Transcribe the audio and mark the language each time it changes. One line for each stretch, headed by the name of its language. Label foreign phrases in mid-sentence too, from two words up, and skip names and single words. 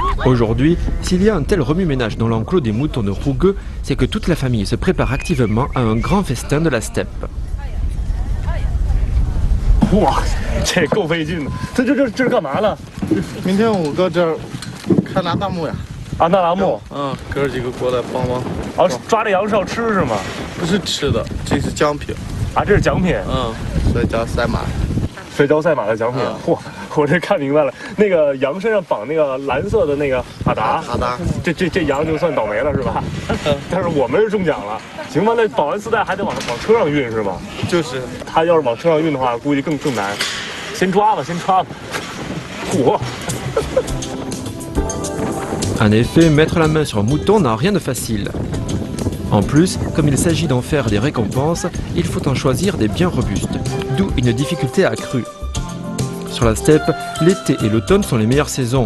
French: Aujourd'hui, s'il y a un tel remue-ménage dans l'enclos des moutons de Rougueux, c'est que toute la famille se prépare activement à un grand festin de la steppe.
Chinese: 哇，这够费劲的。这是干嘛呢？明天我搁这儿看拿大幕呀。啊，那栏目。哥几个过来帮忙。哦，抓这羊是要吃是吗？不是吃的，这是奖品。啊，这是奖品。摔跤赛马。摔跤赛马的奖品。嚯，我这看明白了。那个羊身上绑那个蓝色的那个哈达。这羊就算倒霉了是吧？但是我们是中奖了。行吧，那绑完丝带还得往车上运是吗？就是。他要是往车上运的话，估计更难。先抓吧。嚯！
French: En effet, mettre la main sur un mouton n'a rien de facile. En plus, comme il s'agit d'en faire des récompenses, il faut en choisir des bien robustes, d'où une difficulté accrue. Sur la steppe, l'été et l'automne sont les meilleures saisons.